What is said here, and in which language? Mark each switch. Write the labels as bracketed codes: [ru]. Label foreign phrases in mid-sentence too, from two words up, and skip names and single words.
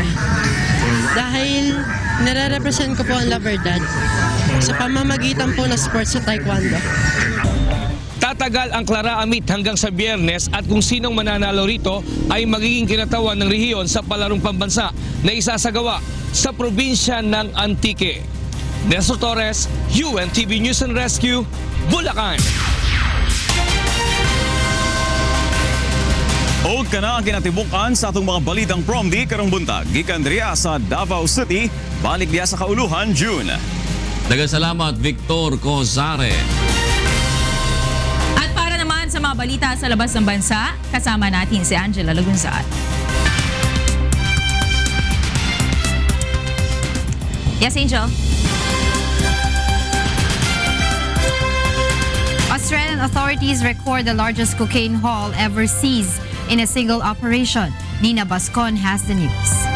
[tl] Dahil nire-represent ko po ang La Verdad sa pamamagitan po ng sports sa taekwondo. Tatagal ang Clara Amit hanggang sa Biyernes at kung sinong mananalo rito ay magiging kinatawan ng rehiyon sa palarong pambansa na isasagawa sa probinsya ng Antique. Nestor Torres, UNTV News and Rescue, Bulacan. [ceb] O ka na ang kinatibukan sa atong mga balitang prom-di karong buntag. Gikan diriya sa Davao City, balik diya sa Kauluhan, June. Daghang Victor Cozare. [tl] At para naman sa mga balita sa labas ng bansa, kasama natin si Angela Lagunzat. [en] Yes, Angel. Australian authorities record the largest cocaine haul ever seized in a single operation. Nina Bascon has the news.